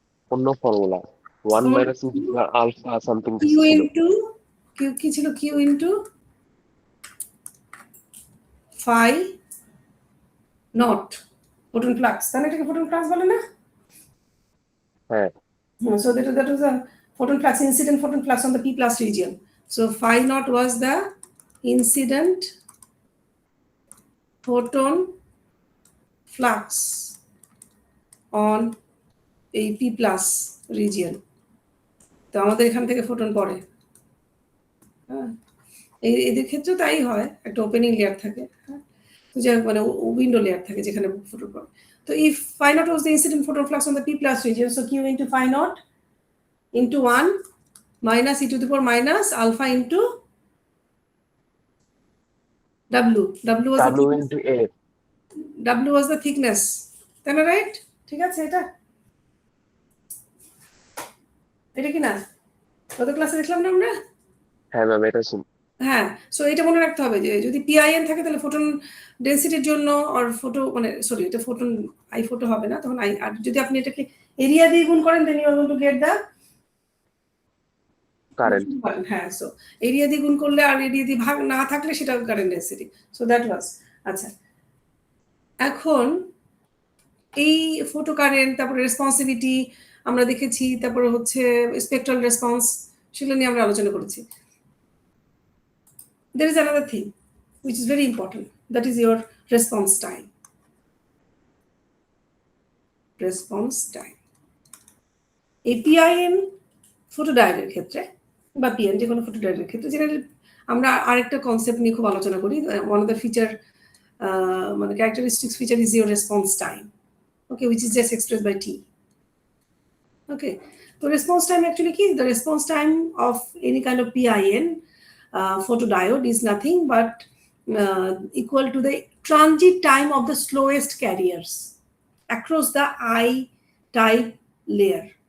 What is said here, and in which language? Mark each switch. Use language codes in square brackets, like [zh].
[bn] অন্য formula 1 minus integral alpha something Q ছিল। Into Q কি ছিল? Q into phi not photon flux, তাহলে এটাকে ফোটন ফ্লাক্স বলে না? হ্যাঁ, [en] So that was a photon flux, incident photon flux on the P plus region. So phi naught was the incident photon flux on a P plus region. [bn] তো আমাদের এখান থেকে photon পড়ে। হ্যাঁ, এদের ক্ষেত্রে তাই হয়, একটা ওপেনিং লেয়ার থাকে। হ্যাঁ, তো যাই হোক, মানে উইন্ডো লেয়ার থাকে যেখানে ফোটন পড়ে। [en] তো if phi naught was the incident photon flux on the P plus region, so Q into phi naught into 1 minus e to the power minus alpha into W. W was the W thickness. [bn] Into A. [en] W was the thickness, [bn] তাই না? Right, ঠিক আছে। এটা কি না গত ক্লাসে দেখলাম না আমরা? হ্যাঁ ম্যাম, এটা ছিল। হ্যাঁ, সো এটা মনে রাখতে হবে যে যদি PIN থাকে তাহলে ফোটন ডেনসিটির জন্য আর ফোটো মানে সরি এটা ফোটন আই ফোটো হবে না, তখন আই, আর যদি আপনি এটাকে এরিয়া দিয়ে গুণ করেন [en] then you are going to get the [bn] current. হ্যাঁ, সো এরিয়া দিয়ে গুণ করলে আর এরিয়া দিয়ে ভাগ না থাকলে সেটা current density. [en] so that was [bn] আচ্ছা। এখন এই ফোটো কারেন্ট, তারপরে রেসপন্সিভিটি আমরা দেখেছি, তারপরে হচ্ছে স্পেকট্রাল রেসপন্স, সেগুলো নিয়ে আমরা আলোচনা করেছি। [en] There is another thing which is very important, that is your response time. Response time. [bn] এই PIN ফটোডায়োডের ক্ষেত্রে বা PN যে কোনো ফটোডায়োডের ক্ষেত্রে জেনারেলি আমরা আরেকটা কনসেপ্ট নিয়ে খুব আলোচনা করি। [en] One of the feature মানে characteristics feature is your response time, okay, which is just expressed by T. Okay, so response time actually কি? The response time of any kind of PIN photodiode is nothing but equal to the transit time of the slowest carriers across the I type layer.